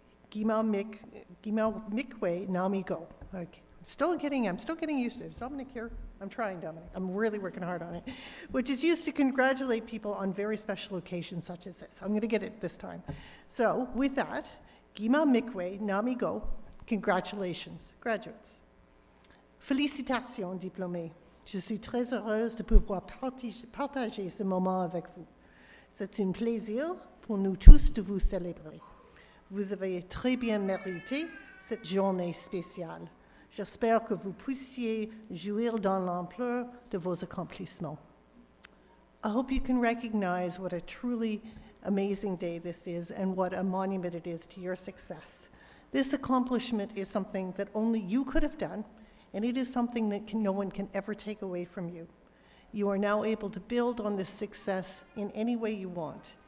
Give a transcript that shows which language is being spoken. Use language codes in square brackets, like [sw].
[oj] Gima Mikwe Namigo. [en] I'm still getting used to it. Is Dominic here? I'm trying, Dominic. I'm really working hard on it. Which is used to congratulate people on very special occasions such as this. I'm going to get it this time. So, with that, [oj] Gima Mikwe Namigo, [en] congratulations, graduates. [fr] Félicitations, diplômés. Je suis très heureuse de pouvoir partager ce moment avec vous. C'est un plaisir pour nous tous de vous célébrer. Vous avez très bien mérité cette journée spéciale. J'espère que vous puissiez jouir dans l'ampleur de vos accomplissements. [en] I hope you can recognize what a truly amazing day this is and what a monument it is to your success. This accomplishment is something that only you could have done, and it is something that no one can ever take away from you. You are now able to build on this success in any way you want.